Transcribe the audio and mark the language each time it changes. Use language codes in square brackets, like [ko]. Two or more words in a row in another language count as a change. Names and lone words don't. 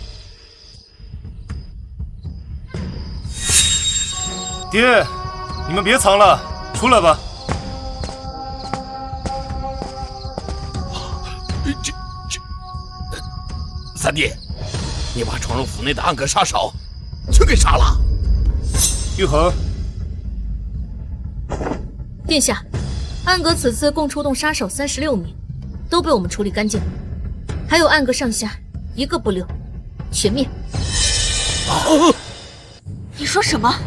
[zh] 爹，你们別藏了，出來吧。三弟，你把闖入府內的暗閣殺手全給殺了。玉衡，殿下，暗閣此次共出動殺手36名，都被我們處理乾淨，還有暗閣上下一個不留，全滅。你說什麼？